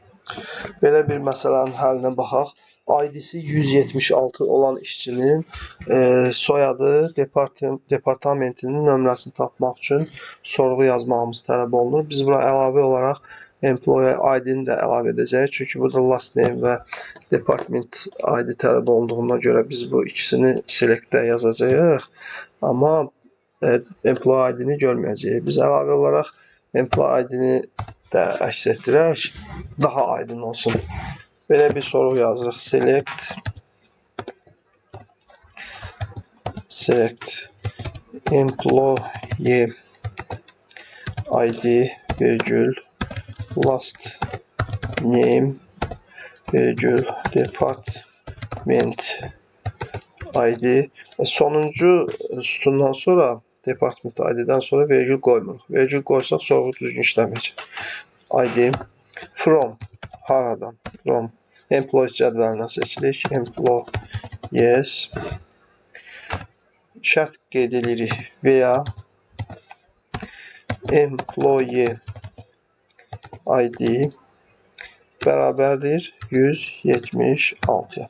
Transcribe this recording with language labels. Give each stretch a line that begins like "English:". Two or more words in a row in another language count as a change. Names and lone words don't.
Azerbaijani: Belə bir məsələnin həllinə baxaq. ID-si 176 olan işçinin soyadı departamentinin nömrəsini tapmaq üçün sorğu yazmağımız tələb olunur. Biz bura əlavə olaraq
English: employee ID-ni
Azerbaijani: də əlavə edəcəyik. Çünki burada
English: last name
Azerbaijani: və
English: department ID
Azerbaijani: tələb olunduğuna görə biz bu ikisini select-də yazacağıq. Amma
English: employee ID-ni
Azerbaijani: görməyəcəyik. Biz əlavə olaraq
English: employee ID-ni
Azerbaijani: də əks etdirək, daha aydın olsun. Belə bir sorğu yazırıq.
English: Select employee ID virgül last name virgül department ID.
Azerbaijani: Sonuncu sütundan sonra
English: department ID-dən
Azerbaijani: sonra virgül qoymuruq. Virgül qoysaq sorğu düzgün işləməyəcək.
English: ID from haradan? From employees
Azerbaijani: cədvəlindən seçirik. Employees şərt qeyd edirik veya
English: employee ID
Azerbaijani: bərabərdir 176-ya.